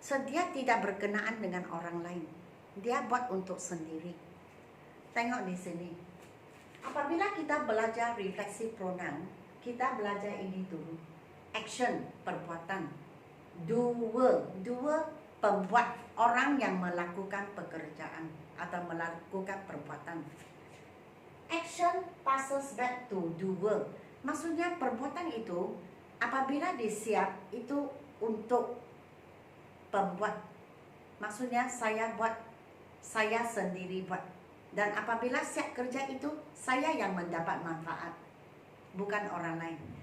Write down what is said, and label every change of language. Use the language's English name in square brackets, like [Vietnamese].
[Malay] Dia tidak berkenaan dengan orang lain. Dia buat untuk sendiri. Tengok di sini. Apabila kita belajar reflexive pronoun, kita belajar ini dulu. Action, perbuatan. Doer, pembuat, orang yang melakukan pekerjaan atau melakukan perbuatan. [English] Action passes back to doer. [Malay] Maksudnya perbuatan itu apabila disiap itu untuk pembuat. Maksudnya saya sendiri buat. Dan apabila siap kerja itu, saya yang mendapat manfaat, bukan orang lain.